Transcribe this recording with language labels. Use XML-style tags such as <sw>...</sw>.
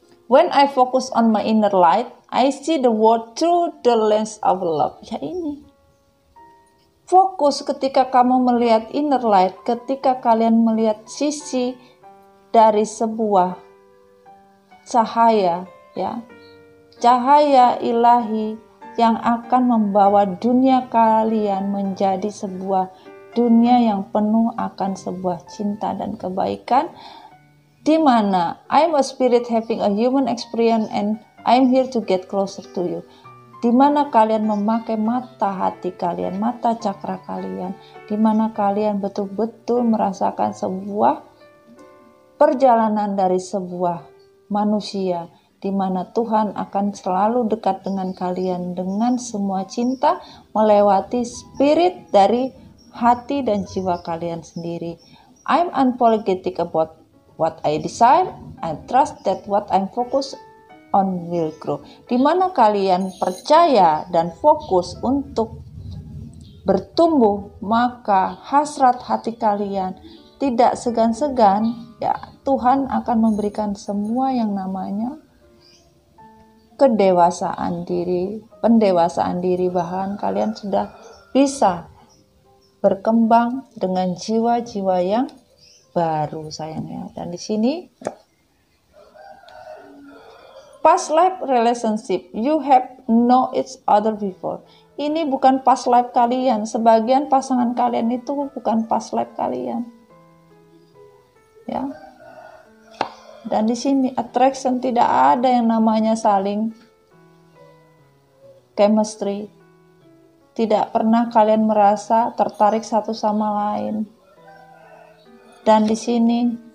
<en>When I focus on my inner light, I see the world through the lens of love.</en> <id>Ya ini. Fokus ketika kamu melihat inner light, ketika kalian melihat sisi dari sebuah cahaya, ya. Cahaya ilahi yang akan membawa dunia kalian menjadi sebuah dunia yang penuh akan sebuah cinta dan kebaikan, di mana</id> <en>I'm a spirit having a human experience and I'm here to get closer to you.</en> <id>Di mana kalian memakai mata hati kalian, mata cakra kalian, di mana kalian betul-betul merasakan sebuah perjalanan dari sebuah manusia, di mana Tuhan akan selalu dekat dengan kalian dengan semua cinta, melewati spirit dari hati dan jiwa kalian sendiri.</id> <en>I'm unapologetic about what I desire, I trust that what I'm focused on will grow.</en> <id>Di mana kalian percaya dan fokus untuk bertumbuh, maka hasrat hati kalian tidak segan-segan, ya, Tuhan akan memberikan semua yang namanya kedewasaan diri, pendewasaan diri, bahkan kalian sudah bisa berkembang dengan jiwa-jiwa yang baru sayangnya. Dan di sini</id> <en>past life relationship, you have know each other before.</en> <id>Ini bukan past life kalian. Sebagian pasangan kalian itu bukan past life kalian. Ya. Dan di sini attraction, tidak ada yang namanya saling chemistry. Tidak pernah kalian merasa tertarik satu sama lain. Dan di sini</id>